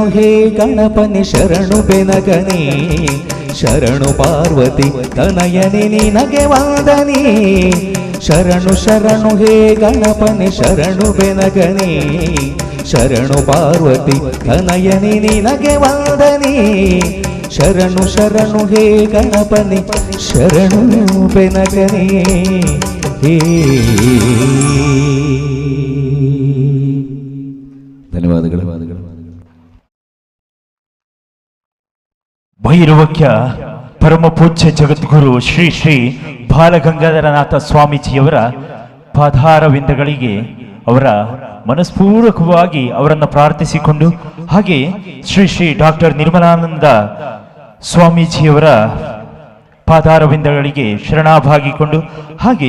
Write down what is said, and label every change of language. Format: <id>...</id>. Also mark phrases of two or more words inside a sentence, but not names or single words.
<kn>ಹೇ ಗಣಪನೇ ಶರಣು ಬೆನಕನೇ ಶರಣು ಪಾರ್ವತಿ ತನಯನೇ ನಿನಗೆ ವಂದನೆ ಶರಣು ಶರಣು ಹೇ ಗಣಪನೇ ಶರಣು ಬೆನಕನೇ ಶರಣು ಪಾರ್ವತಿ ತನಯನೇ ನಿನಗೆ ವಂದನೆ ಶರಣು ಶರಣು ಹೇ ಗಣಪನೇ ಶರಣು ಬೆನಕನೇ ಹೇ ಧನ್ಯವಾದಗಳು. ಭೈರವಕ್ಯ ಪರಮ ಪೂಜ್ಯ ಜಗದ್ಗುರು ಶ್ರೀ ಶ್ರೀ ಬಾಲಗಂಗಾಧರನಾಥ ಸ್ವಾಮೀಜಿಯವರ ಪಾದಾರವಿಂದಗಳಿಗೆ ಅವರ ಮನಸ್ಪೂರ್ವಕವಾಗಿ ಅವರನ್ನು ಪ್ರಾರ್ಥಿಸಿಕೊಂಡು ಹಾಗೆ ಶ್ರೀ ಶ್ರೀ ಡಾಕ್ಟರ್ ನಿರ್ಮಲಾನಂದ ಸ್ವಾಮೀಜಿಯವರ ಪಾದಾರವಿಂದಗಳಿಗೆ ಶರಣಾಭಾಗಿಕೊಂಡು ಹಾಗೆ</kn>